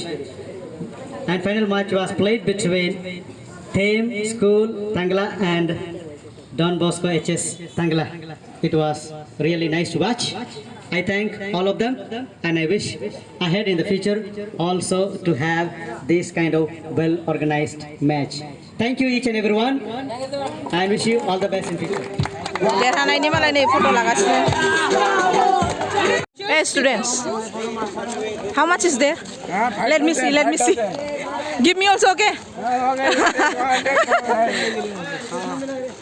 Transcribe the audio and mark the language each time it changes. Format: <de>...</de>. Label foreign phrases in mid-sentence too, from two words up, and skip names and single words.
<en>And final match was played between TAME School Tangla and Don Bosco HS Tangla. It was really nice to watch. I thank all of them, and I wish ahead in the future also to have this kind of well-organized match. Thank you each and everyone, and wish you all the best in future.</en> <brx>देरहानायनि मालाय नै फट' लागासिनो</brx> <en>Hey students, how much is there? Let me see. Give me also, okay?</en>